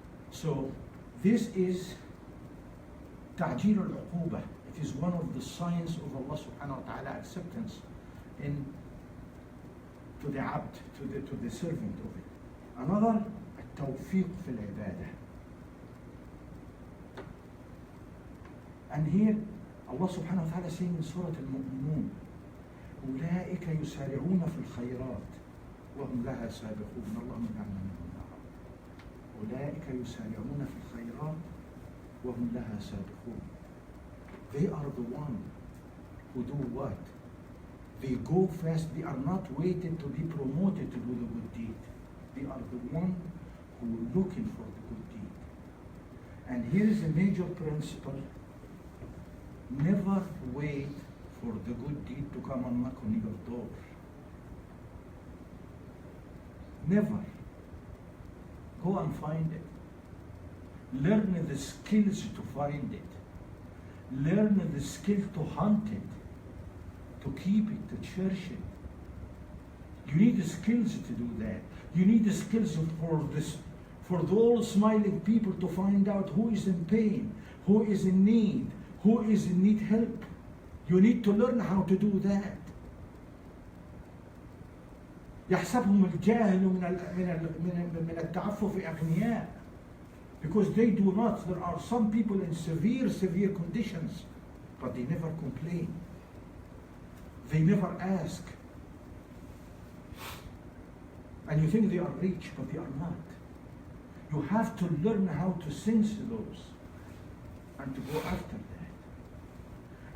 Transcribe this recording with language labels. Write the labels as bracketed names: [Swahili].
[English] So this is ta'jeel al-uqubah. It is one of the signs of Allah subhanahu wa ta'ala acceptance to the abd, to the servant of it. [Arabic] Another, التوفيق في العبادة. [English] And here Allah subhanahu wa ta'ala saying in Surah Al-Mu'minun, [Arabic] أولئك يسارعون في الخيرات وهم لها سابقون. اللهم اجعلنا منهم. أولئك يسارعون في الخيرات وهم لها سابقون. [English] They are the one who do what? They go fast. They are not waiting to be promoted to do the good deed. They are the one who are looking for the good deed. And here is a major principle. Never wait for the good deed to come and knock on your door. Never. Go and find it. Learn the skills to find it. Learn the skill to hunt it, to keep it, to cherish it. You need the skills to do that. You need the skills for those smiling people to find out who is in pain, who is in need, who is in need help. You need to learn how to do that. [Arabic] يحسبهم الجاهل من التعفف أغنياء, [English] because they do not. There are some people in severe conditions, but they never complain. They never ask. And you think they are rich, but they are not. You have to learn how to sense those and to go after that.